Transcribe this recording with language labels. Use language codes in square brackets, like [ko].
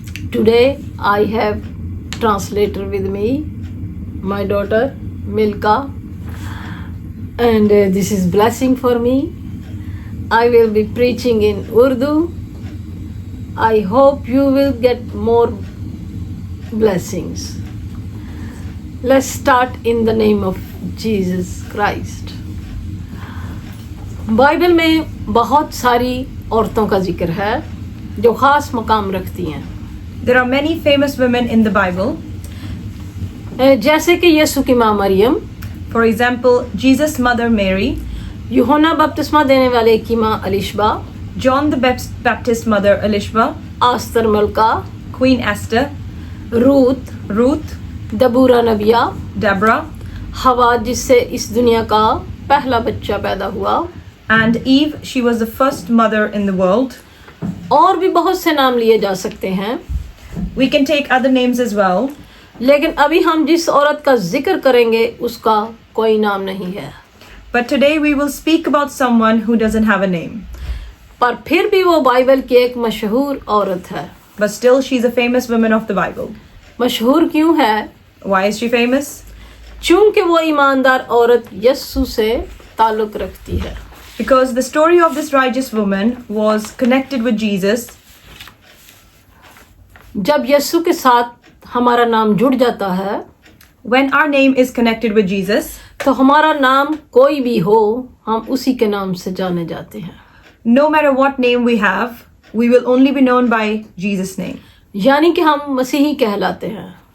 [en] Today I have translator with me, my daughter Milka, and this is blessing for me. I will be preaching in Urdu. I hope you will get more blessings. Let's start in the name of Jesus Christ. [hi] Bible में बहुत सारी औरतों का जिक्र है जो खास मकाम रखती हैं. [en] There are many famous women in the Bible. [hi] जैसे कि यीशु की माँ Maryam, [en] For example, Jesus' mother Mary, [hi] यूहन्ना बपतिस्मा देने वाले की माँ Alishba, [en] John the Baptist mother Elishba, [hi] आस्तर मलका, [en] Queen Esther, [hi] रूथ, दबूरा नबिया, [en] Deborah, [hi] हवा जिससे इस दुनिया का पहला बच्चा पैदा हुआ, [en] and Eve. She was the first mother in the world. [hi] और भी बहुत से नाम लिए जा सकते हैं. [en] We can take other names as well. [hi] लेकिन अभी हम जिस औरत का जिक्र करेंगे उसका कोई नाम नहीं है. [en] But today we will speak about someone who doesn't have a name. [hi] पर फिर भी वो बाइबल की एक मशहूर औरत है. [en] But still she's a famous woman of the Bible. [hi] मशहूर क्यों है? [en] Why is she famous? [hi] चूंकि वो ईमानदार औरत यीशु से ताल्लुक रखती है. [en] Because the story of this righteous woman was connected with Jesus. [hi] जब यीशु के साथ हमारा नाम जुड़ जाता है, [en] When our name is connected with Jesus, [hi] तो हमारा नाम कोई भी हो, हम उसी के नाम से जाने जाते हैं. [en] no matter what name we have, we will only be known by Jesus' name. [hi] यानी कि हम मसीही कहलाते हैं.